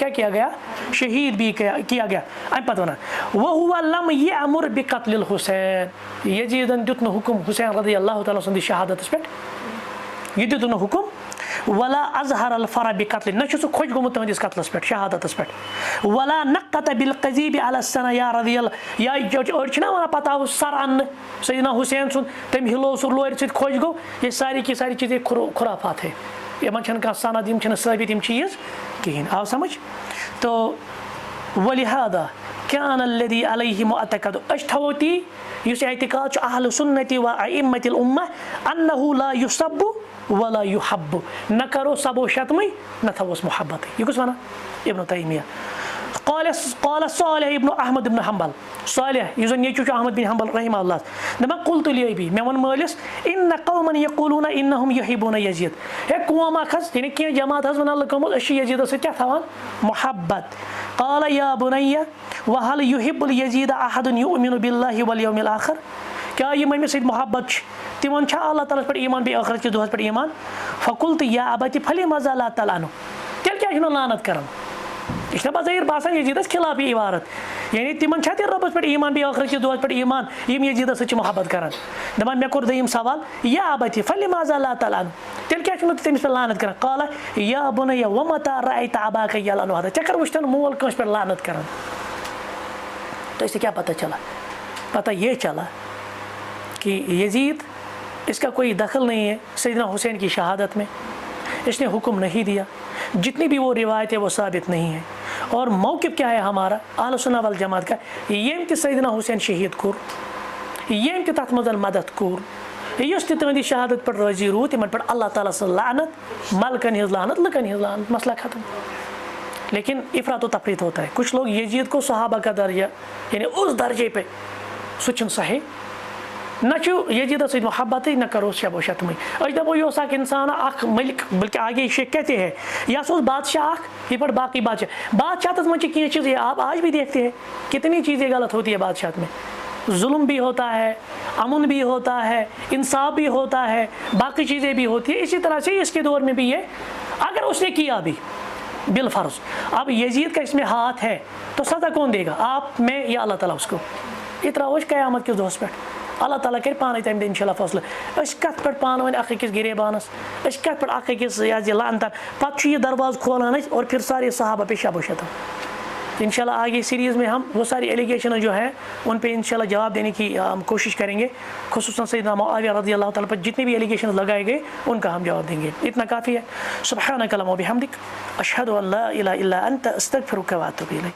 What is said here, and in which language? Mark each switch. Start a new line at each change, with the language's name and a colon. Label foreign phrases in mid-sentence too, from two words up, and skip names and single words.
Urdu: کیا کیا گیا شہید بھی کیا گیا
Kashmiri: ام پتہ ونان
Arabic: وهو لم يأمر بقتل الحسین
Kashmiri: یزیدن دیت نہ حکم حسین
Arabic: رضی اللہ
Kashmiri: تعالیٰ سند شہادتس پہ یہ دیت نہ حکم
Arabic: ولا اظہر الفرح بقتل
Kashmiri: نہ چھُ سُہ خۄش گوٚمُت تہنٛدِس قتلس پہ شہادتس پہ
Arabic: ولا نقت بالقذیب على السنہ
Kashmiri: یا
Arabic: رضی اللہ
Kashmiri: یا أڑۍ چھِنہ ونان پتہ آو سر اننہٕ سیدنا حسین سُنٛد تٔمۍ ہِلوو سُہ لورِ سۭتۍ خۄش گوٚو
Urdu: یہ ساری کی ساری چیزیں خرافات ہے
Kashmiri: یمن چھنہٕ کانٛہہ سند یم چھنہٕ ثٲبت یم چیز کہیٖنۍ آو سمجھ تو
Arabic: ولہذا كان الذي عليه معتقد
Kashmiri: أش تھاوو تی یُس اعتقاد چھُ اہل سنت
Arabic: و ائمة الامہ انه لا يسب ولا يحب
Kashmiri: نہ کرو سب و شتمٕے نہ تھاووس محبت یہ کُس ونان ابن تیمیہ
Arabic: قال صالح ابن احمد ابن حنبل
Kashmiri: صالح یُس زَن نیٚچوٗ چھُ احمد بن حنبل
Arabic: رحمہ اللہ
Kashmiri: دَپان
Arabic: قلت لأبي
Kashmiri: مےٚ ووٚن مٲلِس
Arabic: ان قوما يقولون انهم يحبون يزيد
Kashmiri: ہے قوم اکھ حظ یعنی کینٛہہ جماعت حظ وَنان لُکو منٛز أسۍ چھِ یزیدس سۭتۍ کیٛاہ تھاوان محبت
Arabic: قال يا بني وهل يحب اليزيد احد يؤمن بالله واليوم الاخر
Kashmiri: کیٛاہ یِم أمِس سۭتۍ محبت چھِ تِمن چھا اللہ تعالیٰ ہس پٮ۪ٹھ ایمان بیٚیہِ ٲخرت کِس دۄہس پٮ۪ٹھ ایمان
Arabic: فقلت یا ابتي فلما زال تلعنه
Kashmiri: تیٚلہِ کیٛازِ چھُنہٕ لعنت کران یہِ چھُنہ بظٲہِر باسان یزیدس خلاف یہِ عبارت یعنی تِمن چھا تیٚلہِ رۄبس پٮ۪ٹھ ایمان بیٚیہِ ٲخرت کِس دۄہس پٮ۪ٹھ ایمان یِم یزیدس سۭتۍ چھِ محبت کران دپان مےٚ کوٚر دوٚیِم سوال
Arabic: یا ابتي فلما زال تلعنه
Kashmiri: تیٚلہِ کیٛازِ چھُنہٕ تٔمِس پٮ۪ٹھ لعنت کران
Arabic: قال یا بني ومتى رأيت اباك يلعن هذا
Kashmiri: ژےٚ کر وٕچھتن مول کٲنٛسہِ پٮ۪ٹھ لعنت کران
Urdu: تو اس سے کیا پتہ چلا پتہ یہ چلا کہ یزید اس کا کوئی دخل نہیں ہے سیدنا حسین کی شہادت میں اس نے حکم نہیں دیا جتنی بھی وہ روایتیں وہ ثابت نہیں ہیں اور موقف کیا ہے ہمارا
Arabic: اہل سنہ والجماعت
Urdu: کا
Kashmiri: یم تہِ سیدنا حسین شہید کوٚر یم تہِ تَتھ منٛز مدد کوٚر یُس تہِ تٕہنٛدِ شہادت پٮ۪ٹھ رٲضی روٗد تِمن پٮ۪ٹھ اللہ تعالیٰ سٕنٛز لعنت ملکن ہٕنٛز لعنت لُکن ہٕنٛز لعنت
Urdu: مسئلہ ختم لیکن افراط و تفریط ہوتا ہے کچھ لوگ یزید کو صحابہ کا درجہ یعنی اس درجے پہ
Kashmiri: سُہ چھُنہٕ صحیح نہ چھُ یزیدس سۭتۍ محبتٕے نہ کروس شب و شتمٕے أسۍ دپو یہِ اوس اکھ انسان اکھ ملک
Urdu: بلکہ آگے شیخ کہتے ہیں
Kashmiri: یا سُہ اوس بادشاہ اکھ یہ پر باقی بادشاہتس منٛز چھِ کینٛہہ چیٖز
Urdu: آپ آج بھی دیکھتے ہیں کتنی چیزیں غلط ہوتی ہے بادشاہت میں ظلم بھی ہوتا ہے امن بھی ہوتا ہے انصاف بھی ہوتا ہے باقی چیزیں بھی ہوتی ہیں اسی طرح سے اس کے دور میں بھی یہ اگر اس نے کیا بھی بالفرض اب یزید کا اس میں ہاتھ ہے تو سزا کون دے گا آپ میں یا اللہ تعالیٰ اس کو یہ تراوش قیامت کس
Kashmiri: دۄہس پٮ۪ٹھ اللہ تعالیٰ کرِ پانے تمہِ دۄہ انشاء اللہ فٲصلہٕ أسۍ کتھ پٮ۪ٹھ پانہٕ ؤنۍ اکھ أکِس گریبانس أسۍ کتھ پٮ۪ٹھ اکھ أکِس یہِ لعنتن پتہٕ چھُ یہِ دروازٕ کھولان أسۍ
Urdu: اور پھر سارے صحابہ پہ شب و شتم انشاءاللہ آگے سیریز میں ہم وہ ساری ایلیگیشن جو ہے ان پہ انشاءاللہ جواب دینے کی ہم کوشش کریں گے خصوصاً سیدنا معاویہ رضی اللہ تعالیٰ پر جتنی بھی ایلیگیشن لگائے گئے ان کا ہم جواب دیں گے اتنا کافی ہے
Arabic: سبحانک اللہم و بحمدک اشہد ان لا الہ الا انت استغفرک و اتوب الیک